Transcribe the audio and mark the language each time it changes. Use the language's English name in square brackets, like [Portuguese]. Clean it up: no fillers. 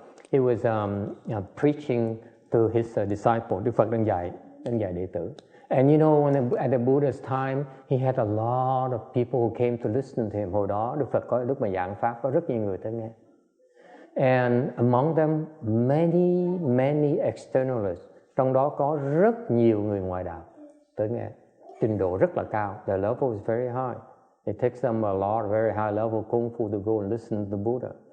[English] He was preaching to his disciple. [Vietnamese] Đức Phật đang dạy đệ tử. [English] And you know, at the Buddha's time, he had a lot of people who came to listen to him. [Vietnamese] Hồi đó, Đức Phật có lúc mà giảng pháp có rất nhiều người tới nghe. [English] And among them, many externalists. [Vietnamese] Trong đó có rất nhiều người ngoại đạo tới nghe. Trình độ rất là cao. [English] The level is very high. It takes them a lot, very high level kung fu to go and listen to the Buddha.